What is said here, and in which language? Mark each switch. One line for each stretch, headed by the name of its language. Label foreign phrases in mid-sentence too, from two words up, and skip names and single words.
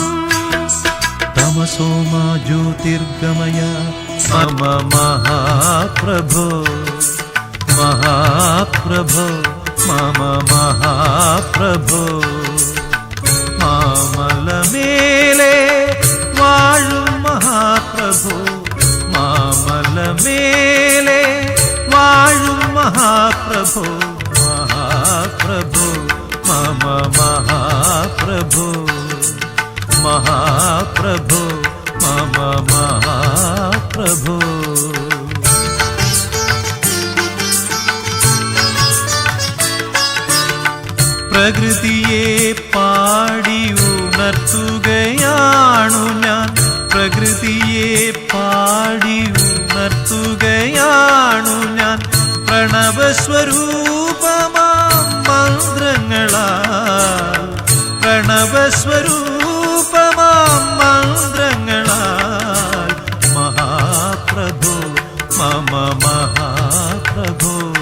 Sanskrit: तमसो मा ज्योतिर्गमय
Malayalam: മമ മഹാപ്രഭോ മഹാപ്രഭോ മമ മഹാപ്രഭോ. മാമലമേലെ വാഴും മഹാപ്രഭോ മാമലമേലെ മഹാപ്രഭോ മഹാപ്രഭോ മമ മഹാപ്രഭോ മഹാപ്രഭോ മമ മഹാപ്രഭോ പ്രകൃതിയെ പാടി ഉണർത്തുകയാണു ഞാൻ പ്രകൃതിയെ പാടി ഉണർത്തുകയാണു ഞാൻ പ്രണവസ്വരൂപമാം മന്ത്രങ്ങളാൽ പ്രണവസ്വരൂപമാം മന്ത്രങ്ങളാൽ മഹാപ്രഭോ മമ മഹാപ്രഭോ